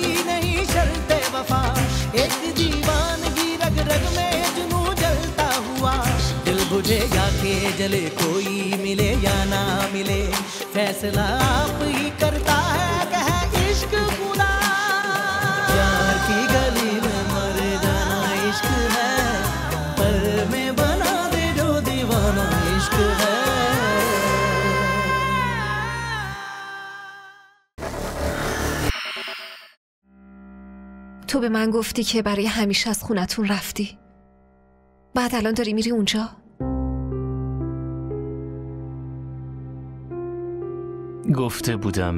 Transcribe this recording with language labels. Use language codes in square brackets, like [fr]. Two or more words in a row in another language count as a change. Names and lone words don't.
[hi] नहीं शर्त वफा एक दीवानगी रग रग में जुनून जलता हुआ दिल बुझे या के जले कोई मिले या ना मिले फैसला आप ही करता है कह इश्क खुदा प्यार की गली में मर जाना इश्क है पर में बना दे जो दीवाना इश्क है [fa] تو به من گفتی که برای همیشه از خونتون رفتی. بعد الان داری میری اونجا؟ گفته بودم